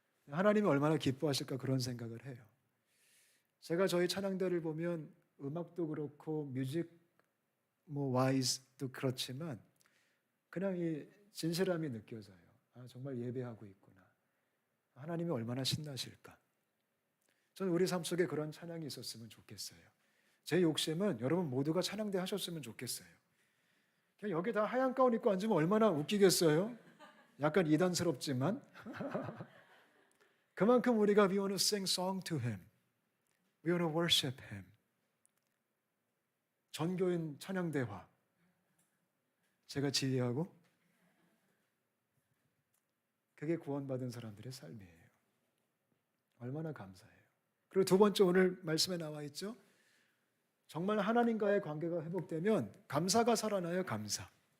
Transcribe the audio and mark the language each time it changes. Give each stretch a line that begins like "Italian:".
Korean: 하나님이 얼마나 기뻐하실까 그런 생각을 해요. 제가 저희 찬양대를 보면 음악도 그렇고 뮤직 와이즈도 그렇지만 그냥 이 진실함이 느껴져요. 아, 정말 예배하고 있구나. 하나님이 얼마나 신나실까. 저는 우리 삶 속에 그런 찬양이 있었으면 좋겠어요. 제 욕심은 여러분 모두가 찬양대 하셨으면 좋겠어요. 그냥 여기 다 하얀 가운 입고 앉으면 얼마나 웃기겠어요? 약간 이단스럽지만 그만큼 우리가
English: we want to sing song to Him. We want to worship Him.
Korean: 전교인 찬양대화 제가 지휘하고 그게 구원받은 사람들의 삶이에요. 얼마나 감사해요. 그리고 두 번째 오늘 말씀에 나와 있죠. 정말 하나님과의 관계가 회복되면 감사가 살아나요. 감사.